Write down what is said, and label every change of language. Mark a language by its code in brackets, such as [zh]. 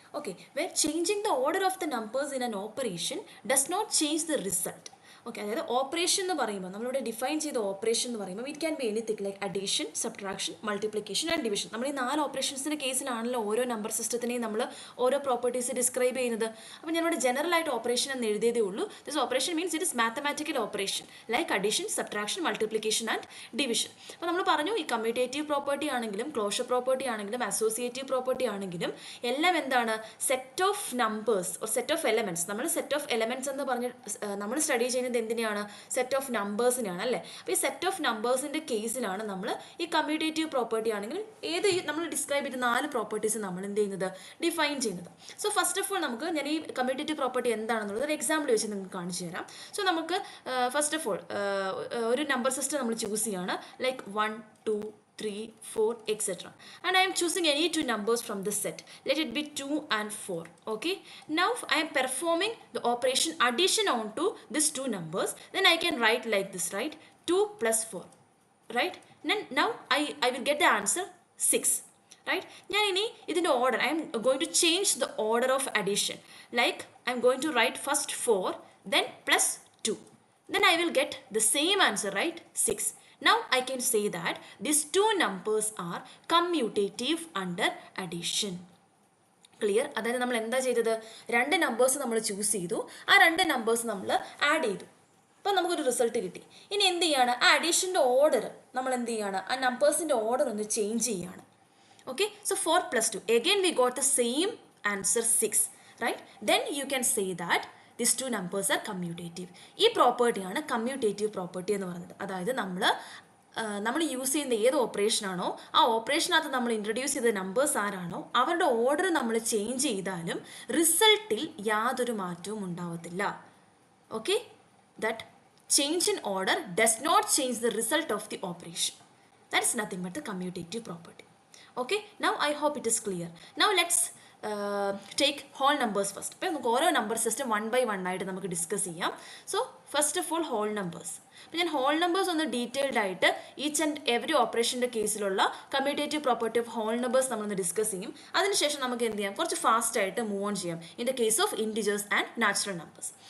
[en] Okay, where changing the order of the numbers in an operation does not change the result. [ml] Okay, അതായത് operation എന്ന് പറയുമ്പോൾ നമ്മളിവിടെ define ചെയ്ത operation എന്ന് പറയുമ്പോൾ [en] It can be anything like addition, subtraction, multiplication and division. [ml] നമ്മൾ ഈ 4 ഓപ്പറേഷൻസിൻ്റെ കേസിലാണല്ലോ ഓരോ നമ്പർ സിസ്റ്റത്തിനെയും നമ്മൾ ഓരോ പ്രോപ്പർട്ടീസ് ഡിസ്ക്രൈബ് ചെയ്യുന്നത്. അപ്പോൾ ഞാനിവിടെ ജനറൽ ആയിട്ട് ഓപ്പറേഷൻ എന്ന് എഴുതിയതേ ഉള്ളൂ. [en] This operation means it is mathematical operation like addition, subtraction, multiplication and division. [ml] അപ്പോൾ നമ്മൾ പറഞ്ഞു ഈ കമ്മ്യൂട്ടേറ്റീവ് പ്രോപ്പർട്ടി ആണെങ്കിലും ക്ലോഷർ പ്രോപ്പർട്ടി ആണെങ്കിലും അസോസിയേറ്റീവ് പ്രോപ്പർട്ടി ആണെങ്കിലും എല്ലാം എന്താണ്? Set of numbers or set of elements. നമ്മൾ സെറ്റ് ഓഫ് എലമെൻറ്റ്സ് എന്ന് പറഞ്ഞ് നമ്മൾ സ്റ്റഡി ചെയ്യുന്നത് എന്തിനാണ്? സെറ്റ് ഓഫ് നമ്പേഴ്സിനാണ് അല്ലേ? അപ്പോൾ ഈ സെറ്റ് ഓഫ് നമ്പേഴ്സിൻ്റെ കേസിലാണ് നമ്മൾ ഈ കമ്മ്യൂട്ടേറ്റീവ് പ്രോപ്പർട്ടി ആണെങ്കിൽ ഏത് നമ്മൾ ഡിസ്ക്രൈബ് ചെയ്ത 4 പ്രോപ്പർട്ടീസ് നമ്മൾ എന്ത് ചെയ്യുന്നത്? ഡിഫൈൻ ചെയ്യുന്നത്. സോ ഫസ്റ്റ് ഓഫ് ഓൾ നമുക്ക് ഞാൻ ഈ കമ്മ്യൂട്ടേറ്റീവ് പ്രോപ്പർട്ടി എന്താണെന്നുള്ളത് ഒരു എക്സാമ്പിൾ വെച്ച് നിങ്ങൾക്ക് കാണിച്ചു തരാം. സോ നമുക്ക് ഫസ്റ്റ് ഓഫ് ഓൾ ഒരു നമ്പർ സിസ്റ്റം നമ്മൾ ചൂസ് ചെയ്യാണ് like 1, 2, 3, 4, etc. [en] and I am choosing any 2 numbers from this set. Let it be 2 and 4. Okay, now I am performing the operation addition onto these 2 numbers. Then I can write like this, right? 2 plus 4, right? Now I will get the answer 6, right? [ml] ഞാൻ ഇനി ഇതിൻ്റെ order [en] I am going to change the order of addition. Like I am going to write first 4 then plus 2. Then I will get the same answer, right? 6. Now I can say that these 2 numbers are commutative under addition. [ml] Clear? അതായത് നമ്മൾ എന്താ ചെയ്തത്? 2 numbers നമ്മൾ choose ചെയ്തു, ആ 2 numbers നമ്മൾ add ചെയ്തു, അപ്പോൾ നമുക്കൊരു റിസൾട്ട് കിട്ടി. ഇനി എന്ത് ചെയ്യാണ്? ആ അഡീഷൻ്റെ ഓർഡർ നമ്മൾ എന്ത് ചെയ്യാണ്? ആ നമ്പേഴ്സിൻ്റെ ഓർഡർ ഒന്ന് ചേഞ്ച് ചെയ്യാണ്. [en] Okay, so 4 plus 2 again we got the same answer 6, right? Then you can say that these 2 numbers are commutative. [ml] ഈ പ്രോപ്പർട്ടിയാണ് കമ്മ്യൂട്ടേറ്റീവ് പ്രോപ്പർട്ടി എന്ന് പറയുന്നത്. അതായത് നമ്മൾ യൂസ് ചെയ്യുന്ന ഏത് ഓപ്പറേഷനാണോ ആ ഓപ്പറേഷനകത്ത് നമ്മൾ ഇൻട്രൊഡ്യൂസ് ചെയ്ത നമ്പേഴ്സ് ആരാണോ അവരുടെ ഓർഡർ നമ്മൾ ചേഞ്ച് ചെയ്താലും റിസൾട്ടിൽ യാതൊരു മാറ്റവും ഉണ്ടാവത്തില്ല. [en] Okay, that change in order does not change the result of the operation. That is nothing but the commutative property. Okay, now I hope it is clear. Now let's take whole numbers first. [ml] അപ്പോൾ നമുക്ക് ഓരോ number system 1 by 1 ആയിട്ട് നമുക്ക് discuss ചെയ്യാം. So first of all whole numbers. അപ്പോൾ ഞാൻ whole numbers ഒന്ന് detailed ആയിട്ട് each and every ഓപ്പറേഷൻ്റെ കേസിലുള്ള commutative property of whole numbers നമ്മളൊന്ന് ഡിസ്കസ് ചെയ്യും. അതിനുശേഷം നമുക്ക് എന്ത് ചെയ്യാം, കുറച്ച് ഫാസ്റ്റ് ആയിട്ട് മൂവ് ഓൺ ചെയ്യാം [en] In the case of integers and natural numbers.